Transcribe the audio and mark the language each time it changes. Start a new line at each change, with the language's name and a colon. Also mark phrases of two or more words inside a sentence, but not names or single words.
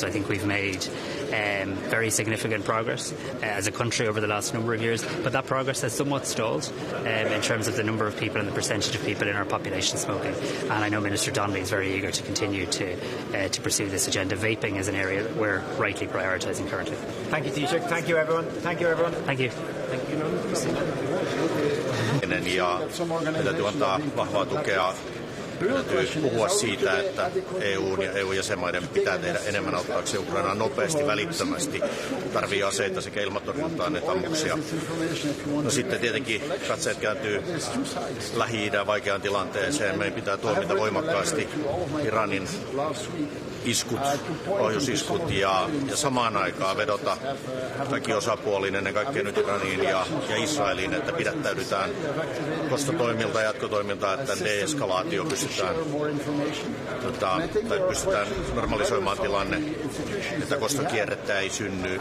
English: I think we've made very significant progress as a country over the last number of years, but that progress has somewhat stalled in terms of the number of people and the percentage of people in our population smoking. And I know Minister Donnelly is very eager to continue to pursue this agenda. Vaping is an area that we're rightly prioritising currently. Thank you, Taoiseach. Thank you, everyone. Thank you, everyone. Thank you. Thank you.
Finnish: Ja täytyy antaa vahvaa tukea. Täytyy puhua siitä, että EU ja EU-jäsenmaiden pitää tehdä enemmän auttaakseen Ukrainaa nopeasti, välittömästi. Tarvii aseita sekä ilmatorjuntaan että ammuksia. No sitten tietenkin katseet kääntyy Lähi-idän vaikeaan tilanteeseen. Meidän pitää tuomita voimakkaasti Iranin iskut, ohjusiskut ja samaan aikaan vedota kaikki osapuoliin, ennen kaikkea nyt Iraniin ja Israeliin, että pidättäydytään kostotoimilta ja jatkotoimilta, että deeskalaatio pystytään normalisoimaan tilanne, että kostokierrettä ei synny.